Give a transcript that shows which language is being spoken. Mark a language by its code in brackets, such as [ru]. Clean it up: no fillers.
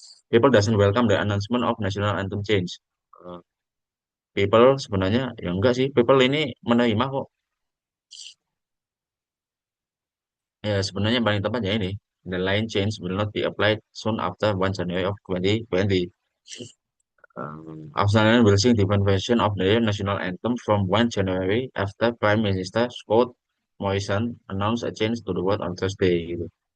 [en] People doesn't welcome the announcement of national anthem change. [id] Uh, People sebenarnya ya enggak sih. People ini menerima kok. Ya sebenarnya yang paling tepat ya ini. [en] The line change will not be applied soon after 1 January of 2020. Australian will sing different version of the national anthem from 1 January after Prime Minister Scott Morrison announced a change to the word on Thursday gitu.